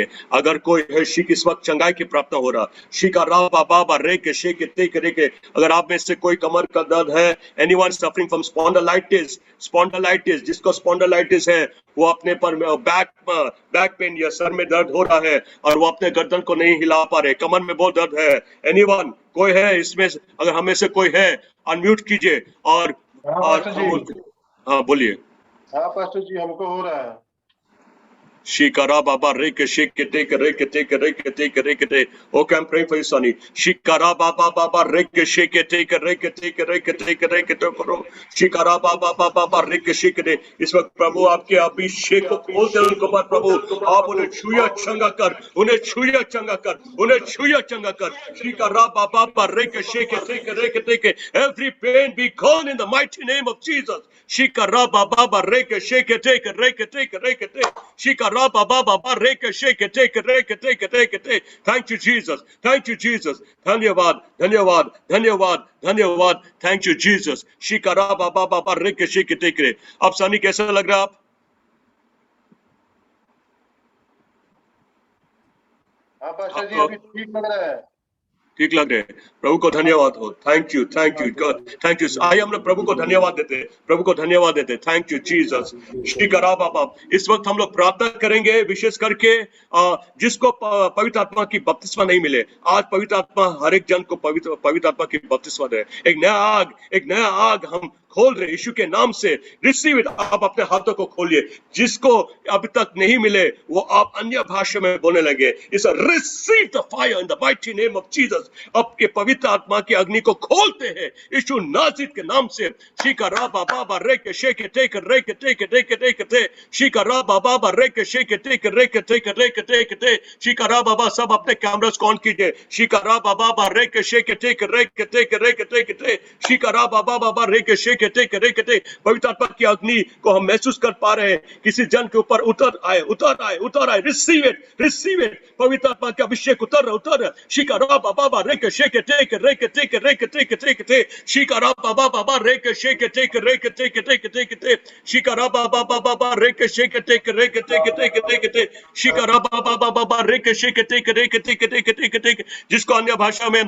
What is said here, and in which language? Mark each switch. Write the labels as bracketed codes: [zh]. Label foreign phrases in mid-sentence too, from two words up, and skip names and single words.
[hi] अगर कोई है शिक इस वक्त चंगाई की प्रार्थना हो रहा, शिकारा बाबा रेके शेके टेक रेके, अगर आप में से कोई कमर का दर्द है, [en] anyone suffering from spondylitis, [hi] जिसको स्पॉन्डिलाइटिस है वो अपने पर [en] back pain [hi] या सर में दर्द हो रहा है और वो अपने गर्दन को नहीं हिला पा रहे, कमर में बहुत दर्द है, एनीवन कोई है इसमें, अगर हमें से कोई है अनम्यूट कीजिए और हाँ बोलिए। हाँ पास्टर जी, हमको हो रहा है। शिकारा बाबा रेके शेके टेक रेके टेक रेके टेक रेके टेक। [en] OK, I am praying for you Sunny. शिकारा बाबा रेके शेके टेक रेके टेक रेके टेक रेके टेक करो। शिकारा बाबा रेके शेके टेक। [hi] इस वक्त प्रभु आपके अभिषेक को खोलते उनको पर प्रभु आप उन्हें छुया चंगा कर, उन्हें छुया चंगा कर, उन्हें छुया चंगा कर। शिकारा बाबा रेके शेके टेक रेके टेक। [en] Every pain be gone in the mighty name of Jesus. शिकारा बाबा रेके शेके टेक रेके टेक रेके टेक। शिकारा बाबा रेके शेके टेक रेके टेक टेक टेक। Thank you Jesus, thank you Jesus. [hi] धन्यवाद धन्यवाद धन्यवाद धन्यवाद। [en] Thank you Jesus. शिकारा बाबा रेके शेके टेक रे। [hi] अब सनी कैसा लग रहा है आप? हाँ पास्टर जी, अभी ठीक लग रहा है, ठीक लग रहे हैं। प्रभु को धन्यवाद हो। [en] Thank you thank you thank you. [hi] आइए हम लोग प्रभु को धन्यवाद देते हैं, प्रभु को धन्यवाद देते हैं। [en] Thank you Jesus. शिकारा बाबा, [hi] इस वक्त हम लोग प्रार्थना करेंगे विशेष करके जिसको पवित्र आत्मा की बपतिस्मा नहीं मिले। आज पवित्र आत्मा हर एक जन को पवित्र आत्मा की बपतिस्मा दे। एक नया आग हम खोल रहे यीशु के नाम से। [en] Receive it. [hi] आप अपने हाथों को खोलिए। जिसको अभी तक नहीं मिले वो आप अन्य भाषा में बोलने लगे। [en] Is receive the fire in the mighty name of Jesus. [hi] आपके पवित्र आत्मा की अग्नि को खोलते हैं यीशु नाज़रेत के नाम से। शिकारा बाबा रेके शेके टेक रेके टेक टेक टेक टेक। शिकारा बाबा रेके शेके टेक रेके टेक रेके टेक टेक। शिकारा बाबा, सब अपने कैमरास ऑन कीजिए। शिकारा बाबा रेके शेके टेक रेके टेक रेके टेक टेक। शिकारा बाबा रेके शेके कते करे कते पवित्र आत्मा की अग्नि को हम महसूस कर पा रहे हैं किसी जन के ऊपर उतर आए उतर आए उतर आए [en] receive it [hi] पवित्र आत्मा का अभिषेक उतर शिकारा बाबा रे के शेक टेक रे के टेक रे के टेक टेक टेक शिकारा बाबा रे के शेक टेक रे के टेक टेक टेक टेक शिकारा बाबा रे के शेक टेक रे के टेक टेक टेक टेक शिकारा बाबा रे के शेक टेक रे के टेक टेक टेक टेक जिसको अन्य भाषा में